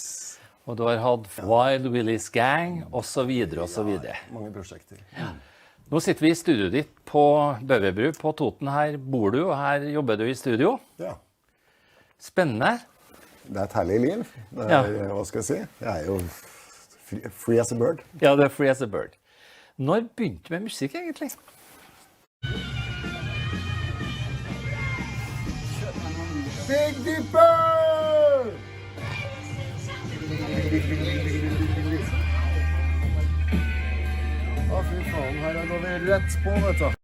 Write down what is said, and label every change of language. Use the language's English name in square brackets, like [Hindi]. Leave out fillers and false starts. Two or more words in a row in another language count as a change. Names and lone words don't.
[Norwegian] og du har hatt Wild Willis Gang, og så videre, og så videre. Mange prosjekter. Nå sitter vi i studioet ditt på Bøverbru på Toten. Her bor du, og her jobber du i studio. Ja. Spennende. Det er et herlig liv. Det er, Ja. hva skal jeg si? Jeg er jo [English] free as a bird. [Norwegian] Ja, det er [English] free as a bird. [Norwegian] Når begynte du med musikk, egentlig? Big Dipper! Å, fy faen, her går vi rett på, vet du.